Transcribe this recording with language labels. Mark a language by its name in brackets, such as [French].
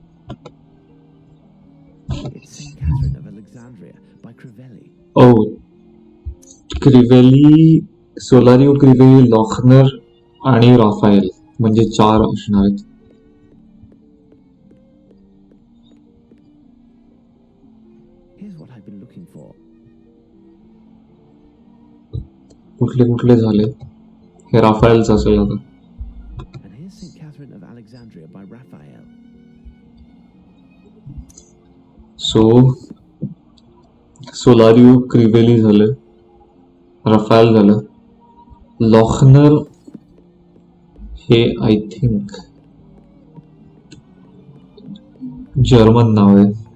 [English] It's Saint Catherine of Alexandria by Crivelli. [Marathi] ओ, क्रिवेली, सोलारिओ क्रिवेली, लॉखनर आणि Rafael, म्हणजे 4 असणार आहेत. [English] Here's what I've been looking for. [Marathi] कुठले कुठले झाले? हे राफाएलचं असेल आता. [English] And here's Saint Catherine of Alexandria by Raphael. [Marathi] So सोलारिओ क्रिवेली झालं, राफाएल झालं, लॉखनर हे [English] I think [Marathi] जर्मन नाव आहे.